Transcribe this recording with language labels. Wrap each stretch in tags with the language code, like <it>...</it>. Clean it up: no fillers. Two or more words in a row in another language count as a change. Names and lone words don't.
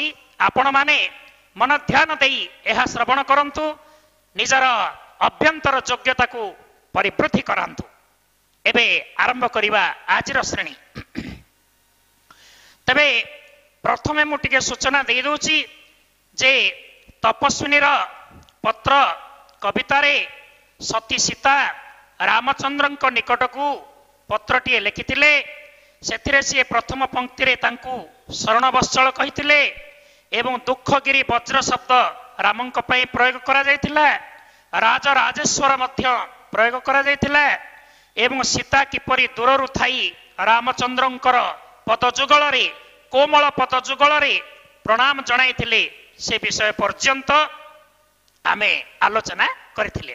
<or>ଆପଣ ମାନେ ମନ ଧ୍ୟାନ ଦେଇ ଏହା ଶ୍ରବଣ କରନ୍ତୁ, ନିଜର ଅଭ୍ୟନ୍ତର ଯୋଗ୍ୟତା କୁ ପରିବୃଦ୍ଧି କରନ୍ତୁ। ଏବେ ଆରମ୍ଭ କରିବା ଆଜିର ଶ୍ରେଣୀ। ତେବେ ପ୍ରଥମେ ମୁଁ ଟିକେ ସୂଚନା ଦେ ଦେଉଛି ଯେ ତପସ୍ୱିନୀ ପତ୍ର କବିତାରେ ସତୀ ସୀତା ରାମଚନ୍ଦ୍ର ନିକଟ କୁ ପତ୍ରଟିଏ ଲେଖିଥିଲେ। ସେଥିରେ ସେ ପ୍ରଥମ ପଂକ୍ତି ରେ ତାଙ୍କୁ ଶରଣ ବତ୍ସଳ କହିଥିଲେ ଏବଂ ଦୁଃଖଗିରି ବଜ୍ର ଶବ୍ଦ ରାମଙ୍କ ପାଇଁ ପ୍ରୟୋଗ କରା ଯାଇଥିଲା। ରାଜ ରାଜେଶ୍ୱର ମଧ୍ୟ ପ୍ରୟୋଗ କରା ଯାଇଥିଲା ଏବଂ ସୀତା କିପରି ଦୂରରୁ ଥାଇ ରାମଚନ୍ଦ୍ରଙ୍କର ପଦଯୁଗଳ ରେ କୋମଳ ପଦଯୁଗଳ ରେ ପ୍ରଣାମ ଜଣାଇଥିଲେ ସେ ବିଷୟ ପର୍ଯ୍ୟନ୍ତ ଆମେ ଆଲୋଚନା କରିଥିଲେ।</or>